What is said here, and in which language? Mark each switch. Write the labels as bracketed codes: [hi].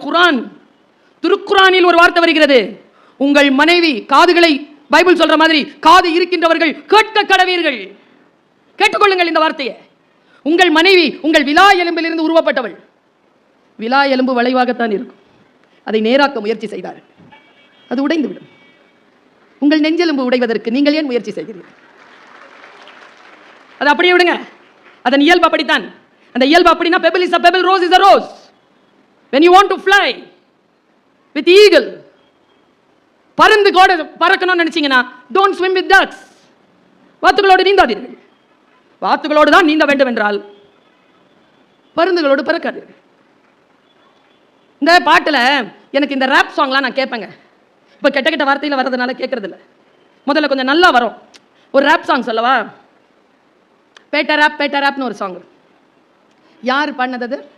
[ta] குரான், திருக்குரானில் ஒரு வார்த்தை வருகிறது, உங்கள் மனைவி காதுகளை, பைபிள் சொல்ற மாதிரி, காது இருக்கின்றவர்கள் கேட்க கடவீர்கள். கேட்டுக்கொள்ளுங்கள் இந்த வார்த்தையை. உங்கள் மனைவி உங்கள் விலா எலும்பிலிருந்து உருவப்பட்டவள். விலா எலும்பு வளைவாகத்தான் இருக்கும். அதை நேராக்க முயற்சி செய்தார், அது உடைந்துவிடும். உங்கள் நெஞ்செலும்பு உடைவதற்கு நீங்கள் ஏன் முயற்சி செய்கிறீர்கள்? அது அப்படியே விடுங்க. அதன் இயல்பு அப்படித்தான். அந்த இயல்பு அப்படின்னா, [en] pebble is a pebble, rose is a rose. When you want to fly with eagle, [ta] பருந்து கோட பறக்கணும்னு நினைச்சீங்கன்னா [en] don't swim with ducks. [ta] வாத்துகளோடு நீந்தாதீர்கள். வாத்துகளோடு தான் நீந்த வேண்டும் என்றால் பருந்துகளோடு பறக்காதீர்கள். இந்த பாட்டில் எனக்கு இந்த ரேப் சாங்லாம் நான் கேட்பேங்க. இப்போ கெட்ட கெட்ட வார்த்தையில் வர்றதுனால கேட்கறது இல்லை. முதல்ல கொஞ்சம் நல்லா வரும். ஒரு ரேப் சாங் சொல்லவா? பேட்ட ரேப்னு ஒரு சாங். யார் பாடினது?